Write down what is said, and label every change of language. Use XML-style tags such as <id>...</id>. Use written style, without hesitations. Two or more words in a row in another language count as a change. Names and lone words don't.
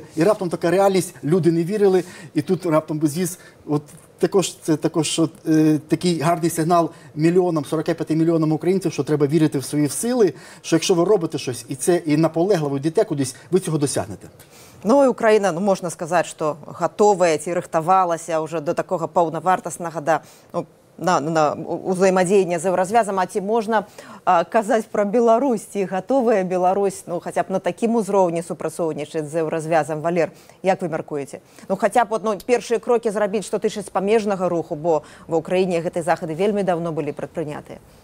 <uk>І раптом така реальність, люди не вірили, і тут раптом безвіз, от також, це також такий гарний сигнал мільйонам, 45 мільйонам українців, що треба вірити в свої сили, що якщо ви робите щось, і це і наполегливо йдете кудись, ви цього досягнете. Ну, і Україна, ну, можна сказати, що готова</uk> <be>ці рыхтавалася вже до такого паўнавартаснага, да, ну, на узаемадзеяння з еўразвязам, а ці можна казаць пра Беларусь, ці гатовая Беларусь, ну, хаця б на такім узроўні супрацоўнічаць з еўразвязам? Валер, як вы мяркуеце? Ну, хаця б, ну, першыя крокі зрабіць, што тычыць памежнага руху, бо ва Ўкраіне гэтыя захады вельмі давно былі прадпрынятыя.</be>